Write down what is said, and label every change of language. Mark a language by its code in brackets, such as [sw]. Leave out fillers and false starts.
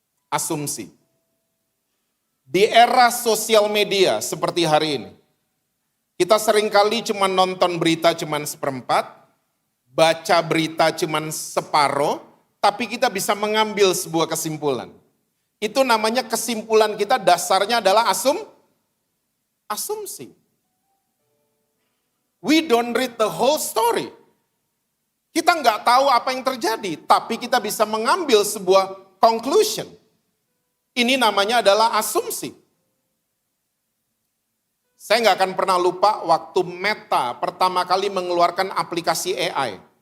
[id] Asumsi. Di era sosial media seperti hari ini, kita seringkali cuma nonton berita cuma seperempat, baca berita cuma separuh, tapi kita bisa mengambil sebuah kesimpulan. Itu namanya kesimpulan kita dasarnya adalah asumsi. [en] We don't read the whole story. [id] Kita nggak tahu apa yang terjadi, tapi kita bisa mengambil sebuah conclusion. Ini namanya adalah asumsi. Saya nggak akan pernah lupa waktu Meta pertama kali mengeluarkan aplikasi AI.